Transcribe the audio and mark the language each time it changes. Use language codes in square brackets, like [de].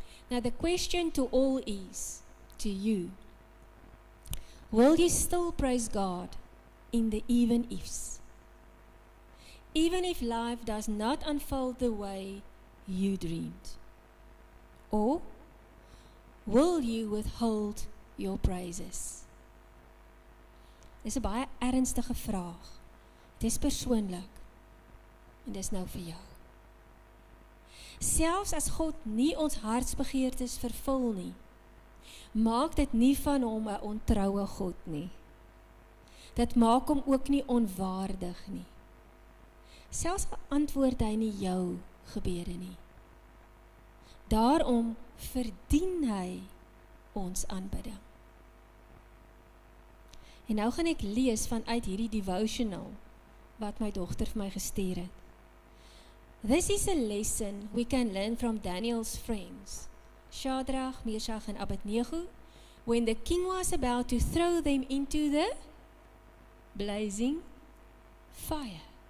[en] Now the question to all is, to you, will you still praise God in the even ifs? Even if life does not unfold the way you dreamed? Or will you withhold your praises? [af] Dis 'n baie ernstige vraag. Dis persoonlik. En dis nou vir jou. Selfs as God nie ons hartsbegeertes vervul nie, maak dit nie van hom 'n ontroue God nie. Dit maak hom ook nie onwaardig nie. Selfs antwoord hy nie jou gebede nie. Daarom verdien hy ons aanbidding. En nou gaan ek lees vanuit hierdie devotional wat my dogter vir my gestuur het. [en] This is a lesson we can learn from Daniel's friends, Shadrach, Meshach and Abednego, when the king was about to throw them into the blazing fire.